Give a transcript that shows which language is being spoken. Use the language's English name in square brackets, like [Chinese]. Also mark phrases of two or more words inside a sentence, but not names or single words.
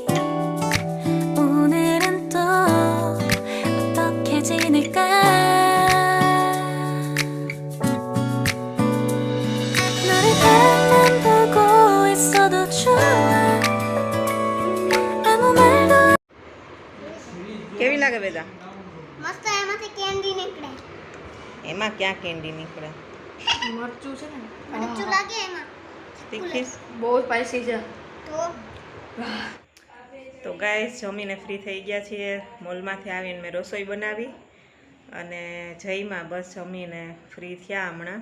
[Korean] 오늘은 또 어떻게 지낼까 너를 앞만 보고 있어도 좋아 아무 말도 [Gujarati] કેવી લાગે બેદા મસ્ત એમાંથી કેન્ડી નીકળે. એમાં ક્યાં કેન્ડી નીકળે મરચું છે ને મરચું લાગે એમાં. તીખીશ બહુ સ્પાઈસી છે. તો તો ગાઈસ જમીને ફ્રી થઈ ગયા છીએ મોલમાંથી આવીને મેં રસોઈ બનાવી અને જઈમાં બસ જમીને ફ્રી થયા હમણાં.